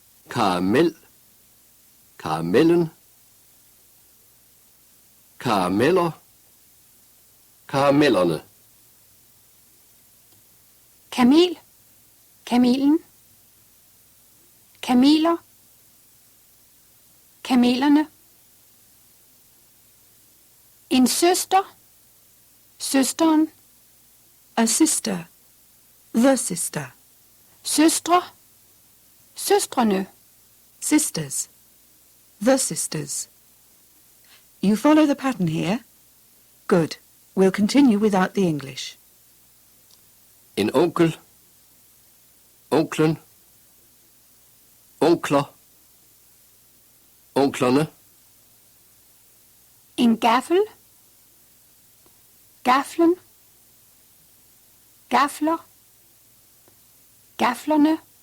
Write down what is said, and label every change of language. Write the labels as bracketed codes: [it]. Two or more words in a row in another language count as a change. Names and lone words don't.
[da] karamel, karamellen, karameller, karamellerne, kamel, kamelen, kameler, kamelerne, en søster, søsteren, [en] A sister. The sister. [da] søstre, søstrene, [en] Sisters. The sisters. You follow the pattern here? Good. We'll continue without the English. [da] en onkel, onklen, onkler, onklerne, en gaffel, gaflen, gafler, gaflerne,